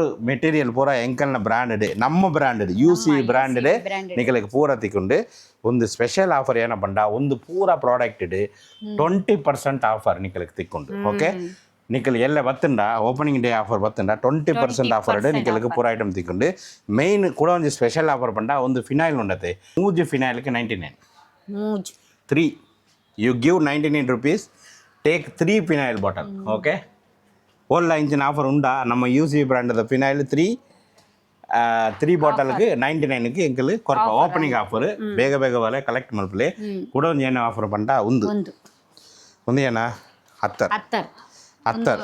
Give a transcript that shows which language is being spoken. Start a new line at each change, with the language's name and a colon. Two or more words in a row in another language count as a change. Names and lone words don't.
Tulu: ಮೆಟೀರಿಯಲ್ ಪೂರ ಎಂಕಲ್ನ ಬ್ರ್ಯಾಂಡೆಡ್ ನಮ್ಮ ಬ್ರ್ಯಾಂಡೆಡ್ UCV ಬ್ರ್ಯಾಂಡೆಡ್ ನಿಖಲಿಗೆ ಪೂರ ತಿಕ್ಕೊಂಡು ಒಂದು
English: special offer
Tulu: ಏನ ಬಂಡ ಒಂದು ಪೂರ
English: product 20% offer
Tulu: ನಿಖಲಿಗೆ ತಿಕ್ಕೊಂಡು ಓಕೆ ನಿಖಲ್ ಎಲ್ಲ ಬತ್ತಂಡ
English: opening day offer
Tulu: ಬತ್ತಂಡ 20% ಆಫರ್ ನಿಖಲಿಗೆ ಪೂರ ಐಟಮ್ ತಿಕ್ಕೊಂಡು ಮೇಯ್ನ್ ಕೂಡ ಒಂದು
English: special offer
Tulu: ಬಂಡ ಒಂದು ಫಿನೈಲ್ ಉಂಡತೆ ಮೂಜ್ ಫಿನೈಲ್ಗೆ 99 3
English: you give 99 rupees take 3 phenyl bottle
Tulu: ಓಕೆ ಓಲ್ಲ ಇಂಚಿನ ಆಫರ್ ಉಂಡ ನಮ್ಮ UCV ಬ್ರ್ಯಾಂಡದ ಫಿನೈಲ್ 3 ಬಾಟಲ್ಗೆ 99ಗೆ ಎಂಕಲ್ ಕೊರಪ
English: opening offer
Tulu: ಬೇಗ ಬೇಗ ಬಲೆ ಕಲೆಕ್ಟ್ ಮಲ್ಪಲೆ ಕೂಡ ಒಂದು ಏನು ಆಫರ್ ಬಂಡ ಒಂದು ಏನ ಅತ್ತರ್